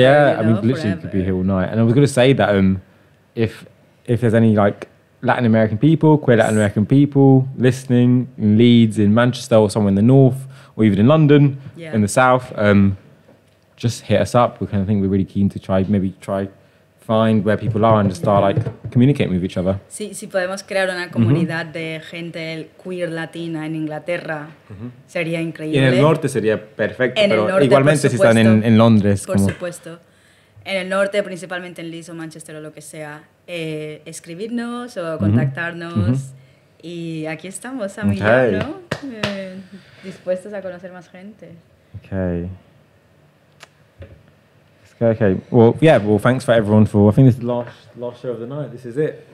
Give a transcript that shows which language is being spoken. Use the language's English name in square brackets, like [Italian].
[English] Yeah, literally you could be here all night. And I was going to say that if there's any like Latin American people, queer Latin American people listening in Leeds, in Manchester, or somewhere in the north, or even in London, in the south, just hit us up. We kind of think we're really keen to try find where people are and just start like communicating with each other. [Spanish] Sí, si podemos crear una comunidad de gente queer latina en Inglaterra, sería increíble. Y en el norte sería perfecto, en pero norte, igualmente si están en Londres. Por supuesto. En el norte, principalmente en Leeds o Manchester o lo que sea, escribirnos o contactarnos. Y aquí estamos, a millar, ¿no? Dispuestos a conocer más gente. [English] Okay. Okay. Well, yeah. Well, thanks for everyone for. I think this is the last show of the night. This is it.